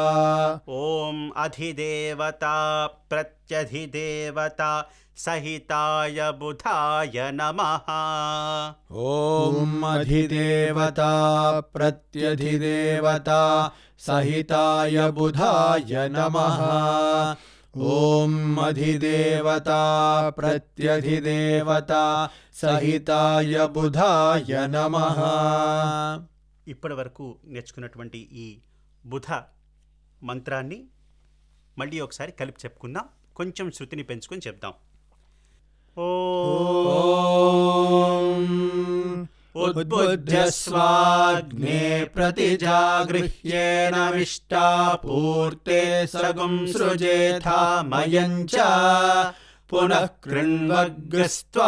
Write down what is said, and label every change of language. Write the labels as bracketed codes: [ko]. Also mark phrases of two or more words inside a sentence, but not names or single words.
[sa] ॐ अधिदेवता प्रत्यधिदेवता सहिताय बुधाय नमः ॐ अधिदेवता प्रत्यधिदेवता सहिताय बुधाय नमः ॐ अधिदेवता प्रत्यधिदेवता సహితాయ బుధాయ నమః. [te] ఇప్పటి వరకు నేర్చుకున్నటువంటి ఈ బుధ మంత్రాన్ని మళ్ళీ ఒకసారి కలిపి చెప్పుకుందాం. కొంచెం శృతిని పెంచుకొని చెప్దాం. [sa] ఓం ఉద్బుధ్యస్వాగ్నే ప్రతిజాగృహ్యేన విష్టాపూర్తే సగుం సృజేథా మయంచ పునః కృణ్వగ్స్త్వా